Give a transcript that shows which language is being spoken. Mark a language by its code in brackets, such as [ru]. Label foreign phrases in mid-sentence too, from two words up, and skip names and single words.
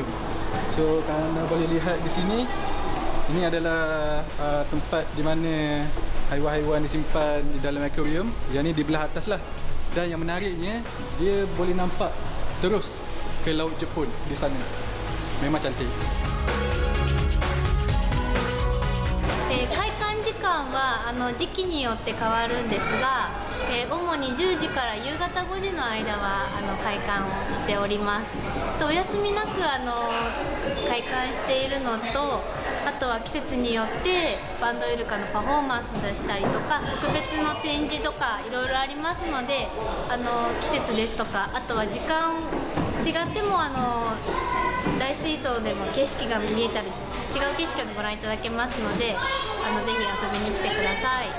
[ms] So kalau anda boleh lihat di sini, ini adalah tempat di mana haiwan-haiwan disimpan di dalam akuarium. Yang ni di belah atas lah. Dan yang menariknya, dia boleh nampak terus ke laut Jepun di sana. Memang cantik. [ja] 開館時間は時期によって変わるんですが、主に10時から夕方5時の間は開館をしております。お休みなく開館しているのと、あとは季節によってバンドイルカのパフォーマンスでしたりとか、特別の展示とかいろいろありますので、季節ですとか、あとは時間違っても大水槽でも景色が見えたり違う景色がご覧いただけますので、ぜひ遊びに来てください。